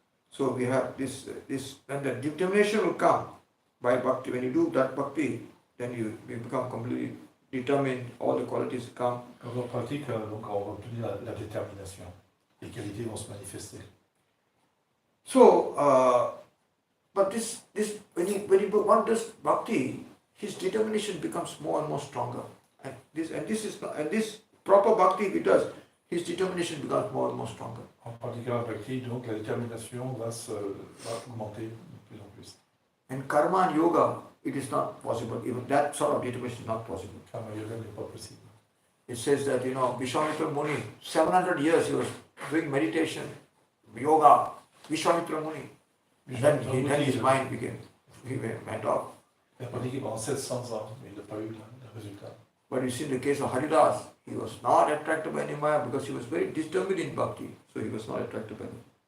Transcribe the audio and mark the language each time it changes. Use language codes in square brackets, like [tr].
[en] So we have this, and the determination will come by bhakti. When you do that bhakti, then you become completely determined. All the qualities come. [fr] Quand on pratique, donc on va obtenir la détermination. Les qualités vont se manifester. [en] So, but this when one does bhakti, his determination becomes more and more stronger. And this proper bhakti, if he does, his determination becomes more and more stronger. [fr] En pratiquant la bhakti, donc la détermination va augmenter de plus en plus. [en] And karma and yoga, it is not possible. Even that sort of determination is not possible. [fr] Karma yoga n'est pas possible. [en] It says that, Vishwamitra Muni, 700 years he was doing meditation, yoga, Vishwamitra Muni. Then his mind went off. [fr] Il a pratiqué pendant 700 ans, mais il n'a pas eu de résultat. [en] But you see in the case of Haridas, he was not attracted by any Maya because he was very determined in bhakti. So he was not attracted by any.